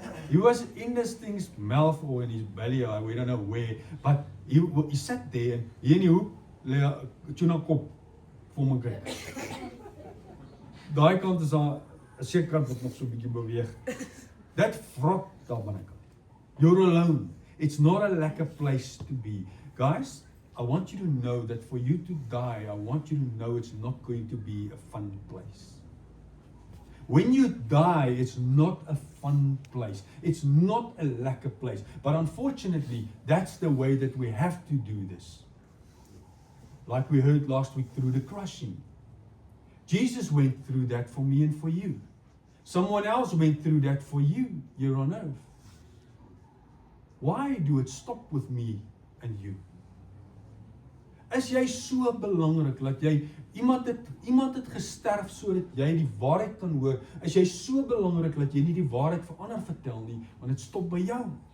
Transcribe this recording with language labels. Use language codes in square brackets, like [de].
[en] He was in this thing's mouth or in his belly, we don't know where, but he sat there [af] en hier in die hoek lê 'n tuna kop vir my kyk. Daai kant is daar 'n sekere kant wat nog so 'n bietjie beweeg. That vrot daar binnekant. [en] You're alone. It's not a lekker place to be. Guys, I want you to know that for you to die, I want you to know it's not going to be a fun place. When you die, it's not a fun place. It's not a lekker place. But unfortunately, that's the way that we have to do this. Like we heard last week through the crushing. Jesus went through that for me and for you. Someone else went through that for you here on earth. Why do it stop with me and you? [af] Is jy so belangrik dat jy iemand het gesterf sodat jy die waarheid kan hoor? Is jy so belangrik dat jy nie die waarheid vir ander vertel nie, want dit stop by jou?